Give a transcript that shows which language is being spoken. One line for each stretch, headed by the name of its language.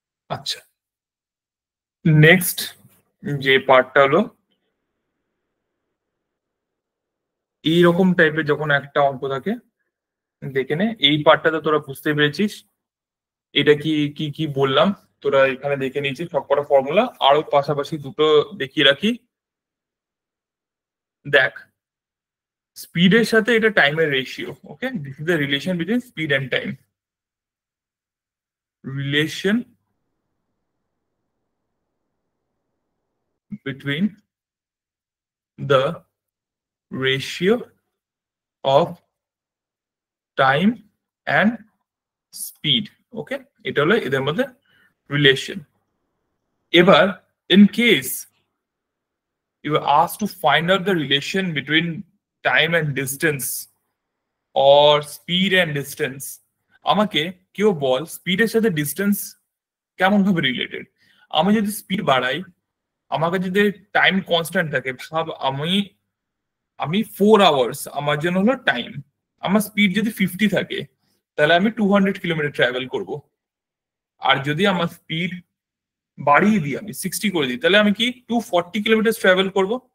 Bangla: আচ্ছা, নেক্সট যে পার্টটা হলো, এইরকম টাইপের যখন একটা অঙ্ক থাকে, দেখে নে এই পার্টটাতে তোরা বুঝতে পেরেছিস এটা কি কি কি বললাম, তোরা এখানে দেখে নিয়েছিস সবকটা ফর্মুলা, আরো পাশাপাশি দুটো দেখিয়ে রাখি। দেখ, স্পিডের সাথে এটা টাইমের ratio,
English: Okay, this is the relation between speed and time, relation between the ratio of time and speed.
Bangla: ওকে, এটা হলো এদের মধ্যে রিলেশন। এবার
English: in case you are asked to find out the relation between time and distance or speed and distance,
Bangla: আমাকে কেউ বল স্পিডের সাথে distance কেমন ভাবে রিলেটেড। আমি যদি স্পিড বাড়াই, আমাকে যদি টাইম কনস্ট্যান্ট থাকে, সব আমি 4 আওয়ার্স আমার জন্য হলো টাইম। আমার স্পিড যদি 50 থাকে তাহলে আমি 200 কিলোমিটার ট্রাভেল করব। আর যদি আমার স্পিড বাড়িয়ে দিই, আমি 60 করে দিই, তাহলে আমি কি 240 কিলোমিটার ট্রাভেল করব।